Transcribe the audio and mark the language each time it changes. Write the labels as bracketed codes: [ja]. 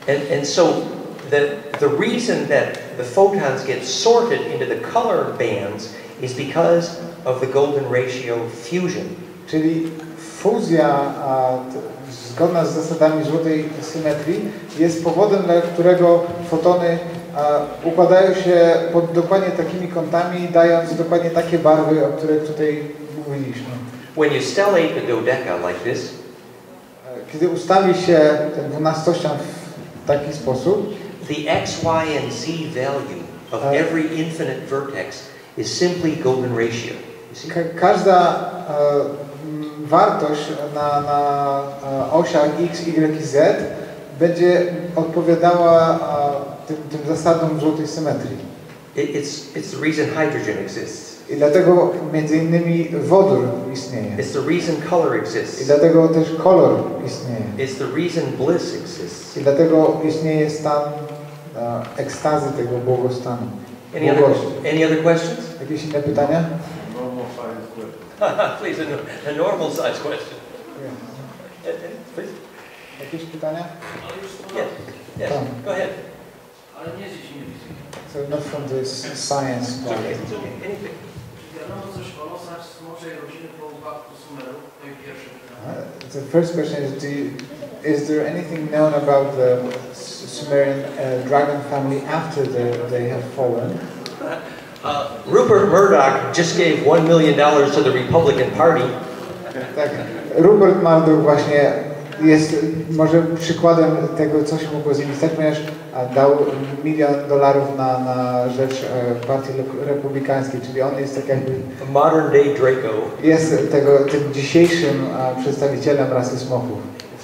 [en] And so the reason that the photons get sorted into the color bands is because of the golden ratio fusion. [pl] Czyli fuzja zgodna z zasadami złotej symetrii jest powodem, dla którego fotony układają się pod dokładnie takimi kątami, dając dokładnie takie barwy, o których tutaj mówiliśmy. [en] When you stellate the dodeca like this, [pl] kiedy ustawi się ten 12-ścian w taki sposób, [en] the x, y, and z value of every infinite vertex is simply golden ratio. [pl] Każda wartość na osiach x, y i z będzie odpowiadała tym zasadom złotej symetrii. [en] It's the reason hydrogen exists. [pl] I dlatego między innymi wodór istnieje. [en] It's the reason color exists. [pl] I dlatego też kolor istnieje. [en] It's the reason bliss exists. [pl] I dlatego istnieje stan ekstazy, tego błogostanu. [en] Any other questions? [pl] Jakieś inne pytania? [en] Normal size question. Please, a normal size question. Yeah. Please. [pl] Jakieś pytania? [en] Yes. Go ahead. [pl] Ale nie z dziedziny fizyki. [en] So not from this science part. Anything. [pl] Wiadomo coś o losach smoczej rodziny po upadku Sumerów? To jest pierwsze pytanie. [en] The first question is there anything known about the Sumerian dragon family after they have fallen? Rupert Murdoch just gave $1 million to the Republican Party. [pl] Tak, Rupert Murdoch właśnie jest może przykładem tego, co się mogło z nim stać, ponieważ dał $1 milion na rzecz partii republikańskiej, czyli on jest tak jakby [en] Modern day Draco. [pl] jest tym dzisiejszym przedstawicielem rasy smoków.